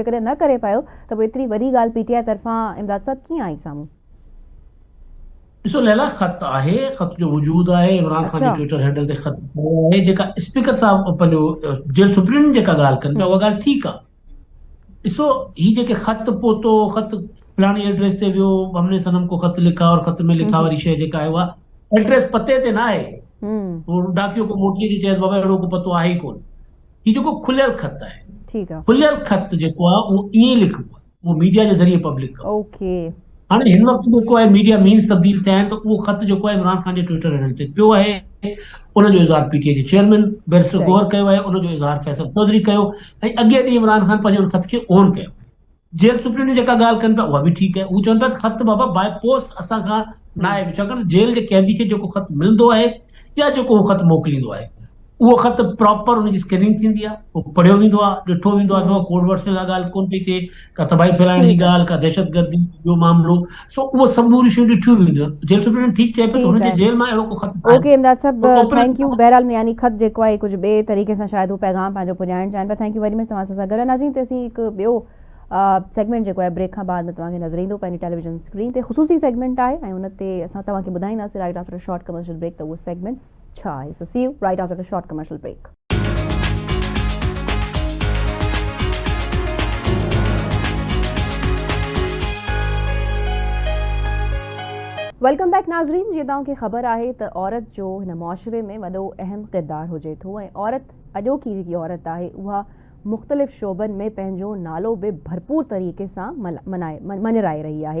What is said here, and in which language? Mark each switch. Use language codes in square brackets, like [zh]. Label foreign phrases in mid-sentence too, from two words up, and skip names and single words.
[sd] जेकॾहिं न करे पियो त पोइ एतिरी वॾी ॻाल्हि पीटीआई तरफ़ां इमदाद साहब कीअं आई साम्हूं? ॾिसो लैला, ख़त आहे, ख़त जो वजूद आहे, इमरान ख़ान जे अच्छा। [en] Twitter handle [sd] ते ख़त आहे। जेका स्पीकर साहब पंहिंजो जेल सुप्रीम जेका ॻाल्हि कनि पिया उहा ॻाल्हि ठीकु आहे। ॾिसो ही जेके ख़त पोतो ख़त फलाणी एड्रेस ते वियो, [ur] हमने सनम को ख़त लिखा और ख़त में लिखा [sd] वारी शइ जेका आहे उहा एड्रेस पते ते न आहे। वो डाकियो को मोटीअ जी चए बाबा अहिड़ो को पतो आहे ई कोन। ही जेको खुलियल ख़त आहे, ठीकु आहे। खुलियल ख़त जेको आहे उहो ईअं लिखिबो आहे, उहो मीडिया जे ज़रिए पब्लिक कबो। ओके। हाणे हिन वक़्तु जेको आहे [en] media means [sd] तब्दील थिया आहिनि, त उहो ख़त जेको आहे इमरान ख़ान जे [en] Twitter handle [sd] ते पियो आहे। उनजो इज़हार पीटीआई जे चेयरमैन बैरिस्टर सही। गौहर कयो आहे, उनजो इज़हार फैसल चौधरी कयो ऐं अॻे ॾींहुं इमरान ख़ान पंहिंजे उन ख़त खे ओन कयो। जेल सुप्रीम जेका ॻाल्हि कनि पिया उहा बि ठीकु आहे। हू चवनि पिया त ख़त बाबा [en] by post [sd] असां खां न आहे, छाकाणि जेल जे कैदी खे जेको ख़त मिलंदो आहे या जेको उहो ख़त मोकिलींदो आहे उहो ख़त प्रॉपर उनजी स्कैनिंग थींदी आहे, उहो पढ़ियो वेंदो आहे, ॾिठो वेंदो आहे, न [en] code words [sd] में का ॻाल्हि कोन पई थिए, का तबाही फैलाइण जी ठीकु आहे। ॻाल्हि, का दहशतगर्दी जो मामिलो, सो उहो समूरियूं शयूं ॾिठियूं वेंदियूं आहिनि। जेल सुप्रीम ठीकु चए पियो त हुनजे जेल मां अहिड़ो को ख़त ओके इमदाद साहब, तो [en] thank you. [sd] बहरहाल यानी ख़त जेको आहे कुझु ॿिए तरीक़े सां शायदि हू पैगाम पंहिंजो पुॼाइणु चाहिनि पिया। [en] thank you very much [sd] तव्हां सां गॾु नाज़रीन। ते असीं हिकु ॿियो सेगमेंट जेको आहे ब्रेक खां बाद में तव्हांखे नज़र ईंदो पंहिंजी टेलीविजन स्क्रीन ते। ख़ुसूसी सेगमेंट आहे ऐं उन ते असां तव्हांखे ॿुधाईंदासीं [en] right after a short commercial break [sd] त उहो सेगमेंट छा आहे। [en] So see you right after a short commercial break. Welcome back नाज़रीन। [sd] जीअं तव्हांखे ख़बर आहे त औरत जो हिन मुआशिरे में वॾो अहम किरदारु हुजे थो ऐं औरत अॼोकी जेकी औरत आहे उहा मुख़्तलिफ़ शोबनि में पंहिंजो नालो बि भरपूर तरीक़े सां मञाए रही आहे।